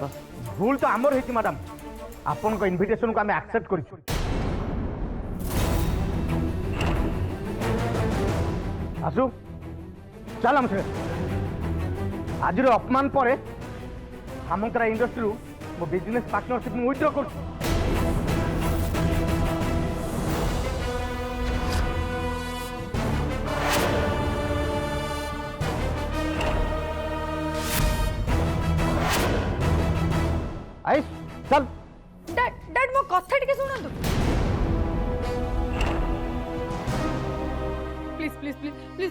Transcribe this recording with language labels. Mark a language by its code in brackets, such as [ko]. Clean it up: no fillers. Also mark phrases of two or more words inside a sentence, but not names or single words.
[or] ଭୁଲ ତ ଆମର ହେଇଛି ମ୍ୟାଡ଼ାମ ଆପଣଙ୍କ ଇନଭିଟେସନକୁ ଆମେ ଆକ୍ସେପ୍ଟ କରିଛୁ ଆସୁ ଚାଲ ଆମ ସାଙ୍ଗେ ଆଜିର ଅପମାନ ପରେ ସାମନ୍ତରା ଇଣ୍ଡଷ୍ଟ୍ରିରୁ ମୋ [en] business partnership [or] ମୁଁ ୱିଥଡ୍ର କରୁଛି ଆଇସ ଚାଲ [en] Dad Dad [or] ମୋ କଥା ଟିକେ ଶୁଣନ୍ତୁ [en] please please please please